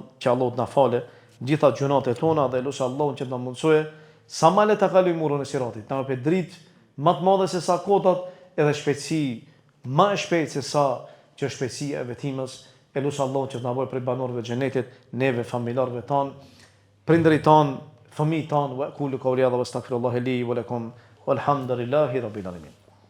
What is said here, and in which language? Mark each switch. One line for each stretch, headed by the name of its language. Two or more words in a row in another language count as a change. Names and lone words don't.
Albanian: që Allah të na fale gjitha gjunat e tona dhe lusë Allahun që të na mundësojë sa ma le të kalojmë murën e siratit, na pe dritë më të madhe se sa kotat edhe shpejtësi më e shpejtë se sa që shpejtësia e vetimës, e lusë Allahun që të na bëjë prej banorëve të xhenetit, neve familjarëve tanë, prindërit tanë, fëmijët tanë,
Arabic: وأقول قولي هذا وأستغفر الله لي ولكم والحمد لله رب العالمين.